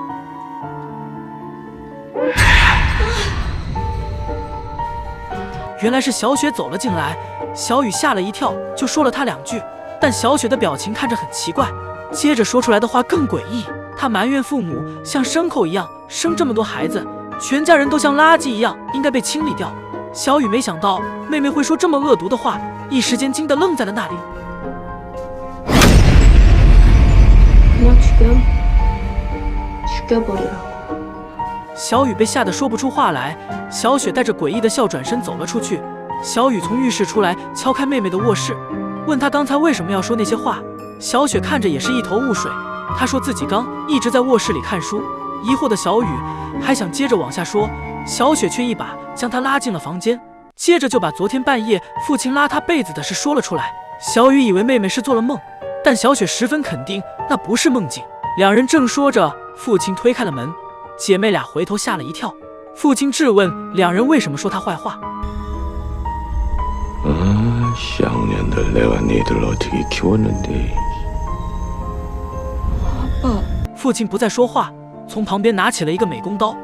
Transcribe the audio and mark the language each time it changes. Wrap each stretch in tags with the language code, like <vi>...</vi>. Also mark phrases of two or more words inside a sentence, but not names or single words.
<zh>原来是小雪走了进来，小雨吓了一跳，就说了她两句，但小雪的表情看着很奇怪，接着说出来的话更诡异。她埋怨父母像牲口一样生这么多孩子，全家人都像垃圾一样应该被清理掉。小雨没想到妹妹会说这么恶毒的话，一时间惊得愣在了那里。</zh> <ko>그냥 죽여버리라고.</ko> <zh>小雨被吓得说不出话来，小雪带着诡异的笑转身走了出去。小雨从浴室出来，敲开妹妹的卧室，问她刚才为什么要说那些话。小雪看着也是一头雾水，她说自己刚一直在卧室里看书。疑惑的小雨还想接着往下说，小雪却一把将她拉进了房间，接着就把昨天半夜父亲拉她被子的事说了出来。小雨以为妹妹是做了梦，但小雪十分肯定那不是梦境。两人正说着，父亲推开了门，姐妹俩回头吓了一跳。父亲质问两人为什么说他坏话。</zh> <ko>쌍년들 내가 니들 어떻게 키웠는데.</ko> <zh>父亲不再说话，从旁边拿起了一个美工刀。</zh>